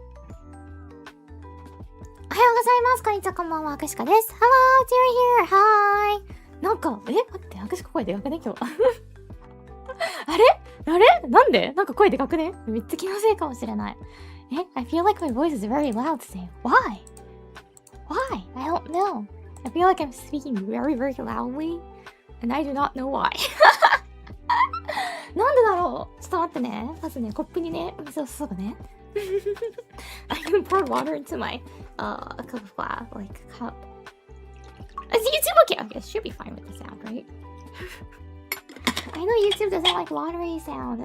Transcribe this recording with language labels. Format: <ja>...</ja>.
<ja>おはようございます。こんにちは、こんばんは。アクシカです。</ja> <en>Hello, dear here. Hi.</en> <ja>なんか、待って、アクシカ声でかくね今日。あれなんでなんか声でかくねめっちゃ気のせいかもしれない。</ja> <en>I feel like my voice is very loud today. Why? I don't know. I feel like I'm speaking very, very loudly. And I do not know why.</en> <ja>なんでだろうちょっと待ってね。まずね、コップにね、水を注ぐね。</ja> <en>I'm gonna pour water into my cup of glass, like cup. Is YouTube okay? Okay, it should be fine with the sound, right? I know YouTube doesn't like watery sound.</en>